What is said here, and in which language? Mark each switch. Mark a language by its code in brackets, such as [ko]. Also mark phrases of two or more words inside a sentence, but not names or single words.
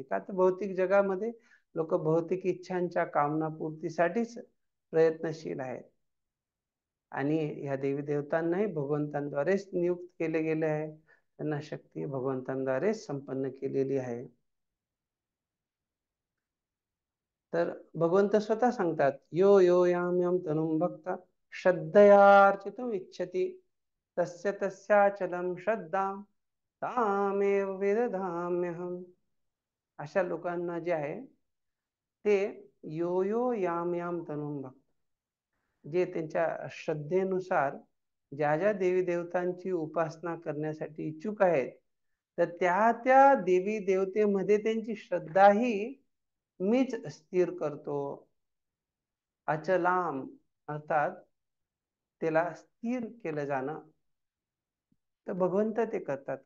[mr] का तर भौतिक जगामध्ये लोक भौतिक इच्छांच्या कामनापूर्तीसाठीच प्रयत्नशील आहेत आणि ह्या देवी देवतांनाही भगवंतांद्वारेच नियुक्त केले गेले आहे, त्यांना शक्ती भगवंतांद्वारेच संपन्न केलेली आहे. तर भगवंत स्वतः सांगतात [sa] यो यो याम यम तनुम भक्ता श्रद्धयार्चितुम इच्छति तस्य तस्याचलं श्रद्धां तामेव विदधाम्यहम्. [mr] अशा लोकांना जे आहे ते [sa] यो यो याम याम तनुम भक्त, [mr] जे त्यांच्या श्रद्धेनुसार ज्या ज्या देवी देवतांची उपासना करण्यासाठी इच्छुक आहेत, तर त्या त्या देवी देवतेमध्ये त्यांची श्रद्धाही मीच स्थिर करतो. अचलाम अर्थात त्याला स्थिर केलं जाणं, तर भगवंत ते करतात.